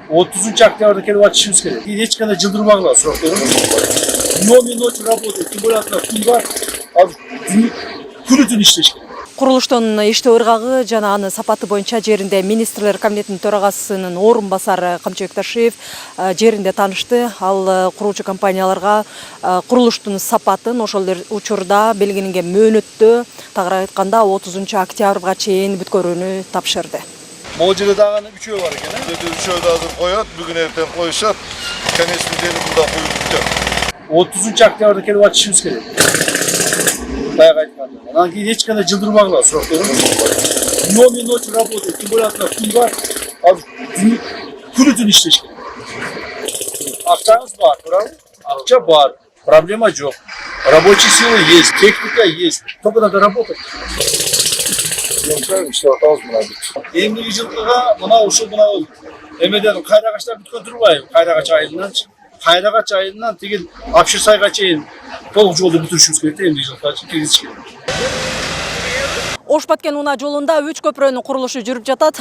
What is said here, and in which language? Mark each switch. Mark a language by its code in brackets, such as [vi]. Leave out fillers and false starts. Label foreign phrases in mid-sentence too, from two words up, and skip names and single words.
[ky] 30 октябрда келип атышыбыз керек. Эч кандай жылдырбагыла сурактарым. [ru] Днем и ночью работают, тем более [ky] күн бар. Ал күнү-түн иштеш керек. Курулуштун иштөө ыргагы жана анын сапаты боюнча жеринде министрлер комитетинин төрагасынын орун басары Камчыбек Ташиев жеринде таанышты. Ал куруучу компанияларга курулуштун сапатын ошол учурда белгиленген мөөнөттө, тагыраак айтканда 30 октябрга чейин бүткөрүүнү тапшырды. Могу жерде дагы үчөө бар экен, үчөө да азыр коёт, бүгүн эртең коюшат. Конечный дени мында коюп бүттү. 30 октябрда келип атышыбыз керек. Баягы айтканда. Анан кийин эч кандай жылдырбагыла сурактарым. [ru] Днем и ночью работают, тем более [ky] күн бар. Ал күнү-түн иштеш керек. Акчаңыз бар, туурабы? Акча бар. Проблема жок. [ru] Рабочие силы есть, техника есть. Только надо работать. [ky] Эмдиги жылкыга мына ушул эмеден кайрагачлар бүткөн турбайбы? Кайрагач айылынан тигил Апшырсайга чейин толук жолду бүтүрүшүбүз керек, эмдиги жылкыга киргизиш керек. Ош-Баткен унаа жолунда 3 көпүрөнүн курулушу жүрүп жатат.